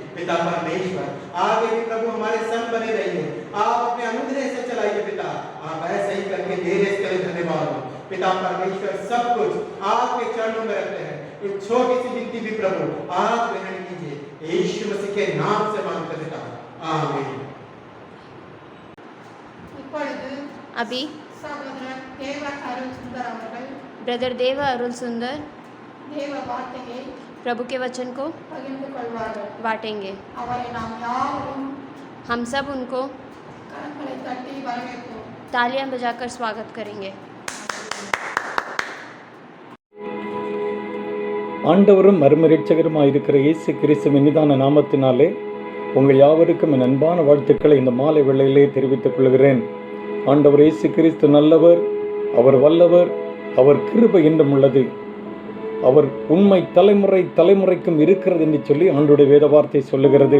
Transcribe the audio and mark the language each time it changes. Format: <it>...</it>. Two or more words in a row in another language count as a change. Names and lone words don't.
<hi>पिता पिता परमेश्वर आगे भी प्रभु हमारे संग बने रहिए। आप अपने अनुग्रह से चलाइए पिता, आप ऐसे ही करके दे रहे इसके लिए धन्यवाद हो पिता परमेश्वर। सब कुछ आपके चरणों में रखते हैं, एक छोटी सी विनती भी प्रभु आप ग्रहण कीजिए, यीशु मसीह के नाम से मांगते पिता, आमीन।</hi> <ta>இப்பொழுது</ta> <hi>अभी</hi> <ta>சகோதரர் தேவ அருள் சுந்தர் அவர்கள்</ta> <hi>ब्रदर देवा अरुल सुंदर</hi> <ta>தேவ வார்த்தையை</ta> <hi>प्रभु के वचन को</hi> <ta>பகிர்ந்து கொள்வார்கள்।</ta> <hi>बांटेंगे।</hi> <ta>அவரை நாம் யாவரும்</ta> <hi>हम सब उनको</hi> <ta>கரங்களை தட்டி வரவேற்போம்।</ta> <hi>तालियां बजाकर स्वागत करेंगे।</hi> <ta>ஆண்டவரும் மறுமரட்சகருமாயிருக்கிற இயேசு கிறிஸ்துவின் இனிதான நாமத்தினாலே உங்கள் யாவருக்கும் என் அன்பான வாழ்த்துக்களை இந்த மாலை வேளையிலே தெரிவித்துக் கொள்கிறேன். ஆண்டவர் இயேசு கிறிஸ்து நல்லவர், அவர் வல்லவர், அவர் கிருபை என்றும் உள்ளது, அவர் உண்மை தலைமுறை தலைமுறைக்கும் இருக்கிறது என்று சொல்லி ஆண்டவருடைய வேத வார்த்தை சொல்லுகிறது.</ta>